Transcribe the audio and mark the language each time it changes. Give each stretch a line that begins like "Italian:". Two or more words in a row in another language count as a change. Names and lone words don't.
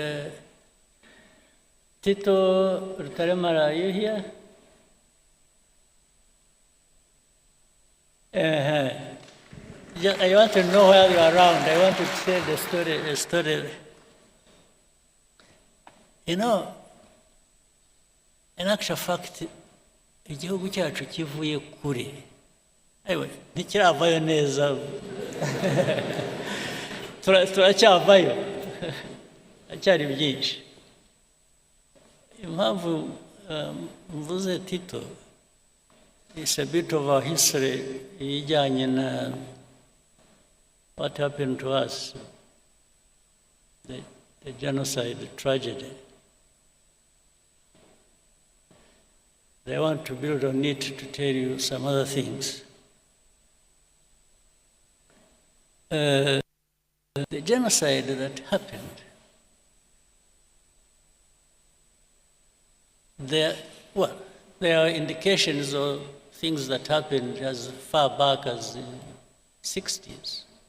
English: Tito Rutaremara, are you here? I want to know where you are around. I want to tell the story. You know, in actual fact,
Kinyarwanda: igihugu cyacu kivuye kure. Ewe, ntikiravayo neza. Turacyavayo. Acyari byinshi. Impamvu mvuze Tito,
English: it's a bit of our history
Kinyarwanda: ijyanye na
English: what happened to us, the genocide, the tragedy. They want to build on it to tell you some other things. The genocide that happened, there are indications of things that happened as far back as the 60s.